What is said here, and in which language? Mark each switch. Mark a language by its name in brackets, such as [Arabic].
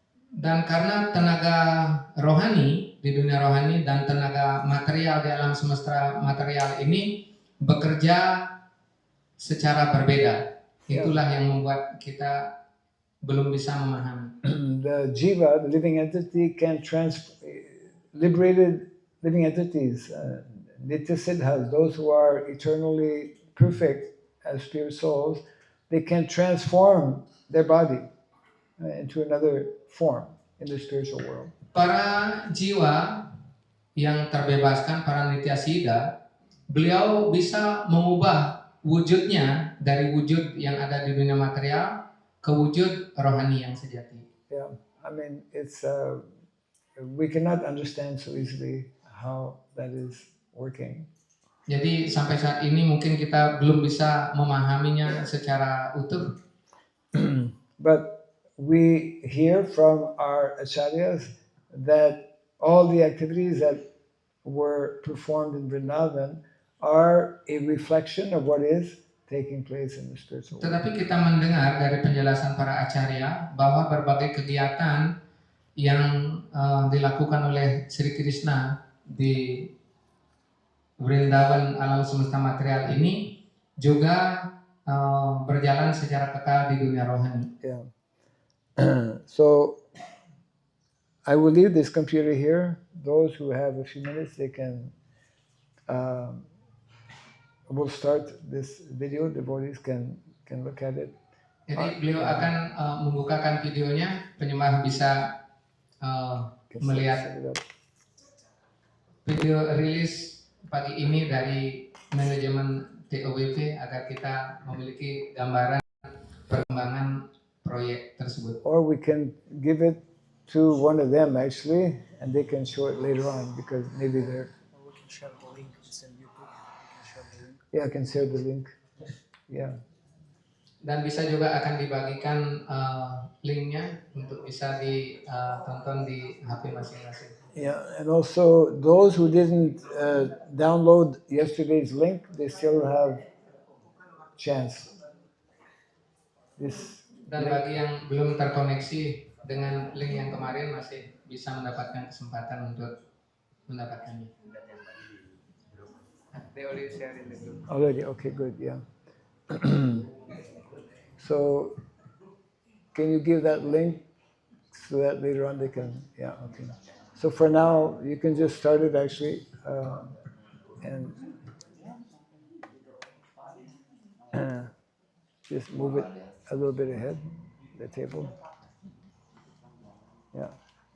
[Indonesian] Dan karena tenaga rohani di dunia rohani dan tenaga material di alam semesta material ini bekerja secara berbeda, itulah yang membuat kita belum bisa memahami. [English] The jiva, the living entity, can liberated living entities, nitya siddhas, those who are eternally perfect as spirit souls, they can transform their body into another form in the spiritual world. [Indonesian] Para jiwa yang terbebaskan, para nitya siddha, beliau bisa mengubah wujudnya dari wujud yang ada di dunia material ke wujud rohani yang sejati. [English] Yeah, I mean it's we cannot understand so easily how that is working. [Indonesian] Jadi sampai saat ini mungkin kita belum bisa memahaminya secara utuh. [English] But we hear from our acharyas that all the activities that were performed in Vrindavan are a reflection of what is taking place in the spiritual world. [Indonesian] Tetapi kita mendengar dari penjelasan para acarya bahwa berbagai kegiatan yang dilakukan oleh Sri Krishna di Vrindavan alam semesta material ini juga berjalan secara kekal di dunia rohani. Yeah. [English] So I will leave this computer here. Those who have a few minutes, they can. We'll start this video. Devotees can look at it. [Indonesian] Jadi beliau akan membukakan videonya. Penyembah bisa melihat video rilis pagi ini dari manajemen TOWP agar kita memiliki gambaran perkembangan proyek tersebut. [English] Or we can give it to one of them actually, and they can show it later on because maybe they're. Or we can share the link. It's in YouTube. We can share the link. Yeah, I can share the link. Yeah. [Indonesian] Dan bisa juga akan dibagikan linknya untuk bisa ditonton di HP masing-masing. [English] Yeah, and also those who didn't download yesterday's link, they still have chance. This [Indonesian] Dan bagi yang belum terkoneksi dengan link yang kemarin masih bisa mendapatkan kesempatan untuk mendapatkannya. [English] They already shared in the group. already, okay, good, yeah. So, can you give that link so that later on they can, yeah, okay. So for now, you can just start it actually, and just move it a little bit ahead, the table. Yeah.